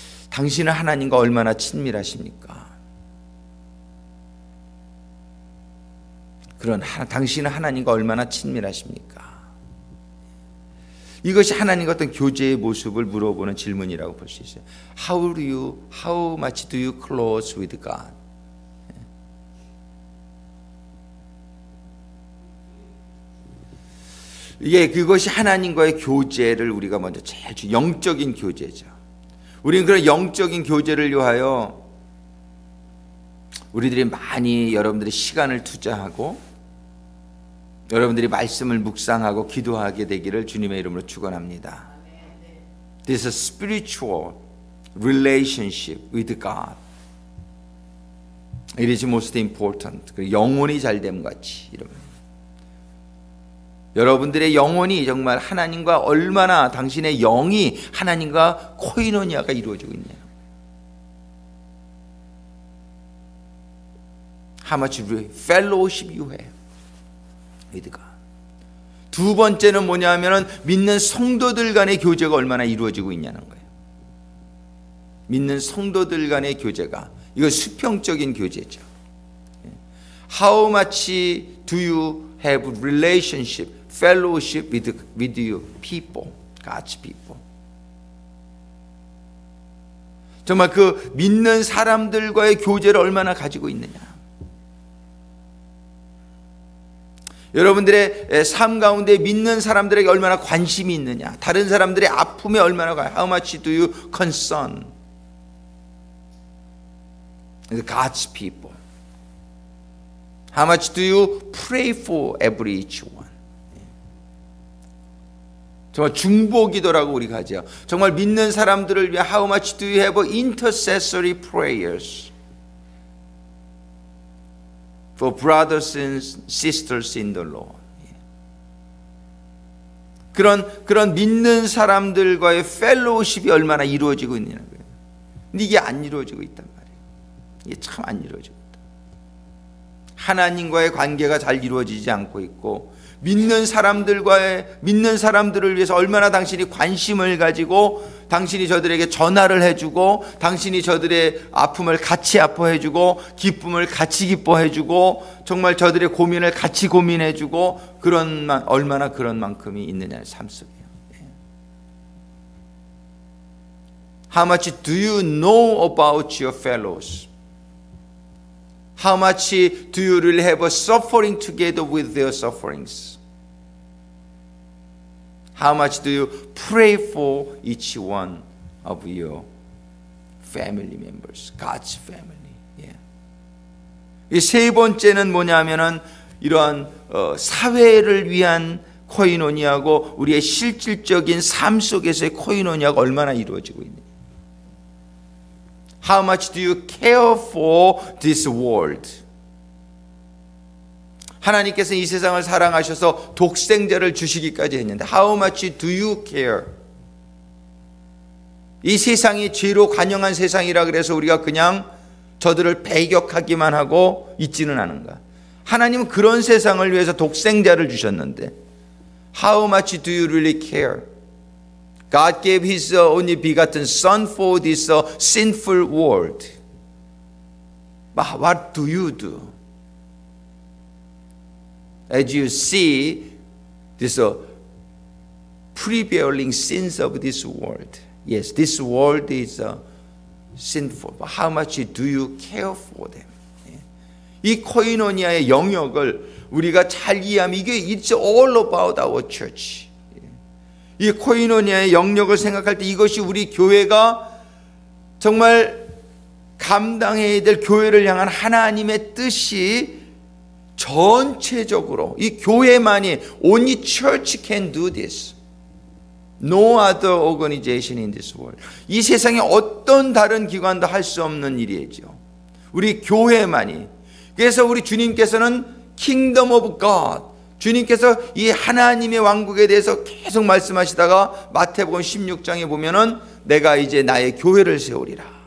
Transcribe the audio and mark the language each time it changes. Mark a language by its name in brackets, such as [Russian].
[Korean] 당신은 하나님과 얼마나 친밀하십니까? 당신은 하나님과 얼마나 친밀하십니까? 이것이 하나님과 어떤 교제의 모습을 물어보는 질문이라고 볼 수 있어요. [English] How much do you close with God? [Korean] 그것이 하나님과의 교제를 우리가 먼저 제일 영적인 교제죠. 우리는 그런 영적인 교제를 위하여 우리들이 많이 여러분들이 시간을 투자하고 여러분들이 말씀을 묵상하고 기도하게 되기를 주님의 이름으로 축원합니다. [English] This is a spiritual relationship with God. It is most important. [Korean] 영혼이 잘됨 같이 여러분들의 영혼이 정말 하나님과 얼마나 당신의 영이 하나님과 코이노니아가 이루어지고 있냐. [English] How much fellowship you have with God. [Korean] 두 번째는 뭐냐면은 믿는 성도들 간의 교제가 얼마나 이루어지고 있냐는 거예요. 믿는 성도들 간의 교제가 이거 수평적인 교제죠. [English] How much do you have relationship, fellowship with you people, God's people? [Korean] 정말 그 믿는 사람들과의 교제를 얼마나 가지고 있느냐. 여러분들의 삶 가운데 믿는 사람들에게 얼마나 관심이 있느냐. 다른 사람들의 아픔에 얼마나 [English] How much do you concern God's people? How much do you pray for every each one? [Korean] 정말 중보기도라고 우리가 하죠. 정말 믿는 사람들을 위해 [English] How much do you have intercessory prayers for brothers and sisters in the Lord? [Korean] 그런 믿는 사람들과의 펠로우십이 얼마나 이루어지고 있냐는 거예요. 근데 이게 안 이루어지고 있단 말이에요. 이게 참 안 이루어지고 있다. 하나님과의 관계가 잘 이루어지지 않고 있고 믿는 사람들을 위해서 얼마나 당신이 관심을 가지고 당신이 저들에게 전화를 해주고 당신이 저들의 아픔을 같이 아파해주고 기쁨을 같이 기뻐해주고 정말 저들의 고민을 같이 고민해주고 얼마나 그런 만큼이 있느냐의 삶 속이에요. [English] How much do you know about your fellows? How much do you really have a suffering together with their sufferings? How much do you pray for each one of your family members, God's family? [Korean] 이 세 번째는 뭐냐면은 이러한 사회를 위한 코이노니아고 우리의 실질적인 삶 속에서의 코이노니아가 얼마나 이루어지고 있느냐. [English] How much do you care for this world? [Korean] 하나님께서 이 세상을 사랑하셔서 독생자를 주시기까지 했는데 [English] How much do you care? [Korean] 이 세상이 죄로 관영한 세상이라 그래서 우리가 그냥 저들을 배격하기만 하고 있지는 않은가? 하나님은 그런 세상을 위해서 독생자를 주셨는데 [English] How much do you really care? God gave His only begotten Son for this sinful world. But what do you do? As you see this prevailing sins of this world. Yes, this world is sinful. But how much do you care for them? [Korean] 이 코이노니아의 영역을 우리가 잘 이해하면 이게 [English] It's all about our church. [Korean] 이 코이노니아의 영역을 생각할 때 이것이 우리 교회가 정말 감당해야 될 교회를 향한 하나님의 뜻이 전체적으로 이 교회만이 [English] Only church can do this. No other organization in this world. [Korean] 이 세상에 어떤 다른 기관도 할 수 없는 일이죠. 우리 교회만이. 그래서 우리 주님께서는 [English] Kingdom of God, [Korean] 주님께서 이 하나님의 왕국에 대해서 계속 말씀하시다가 마태복음 16장에 보면은 내가 이제 나의 교회를 세우리라.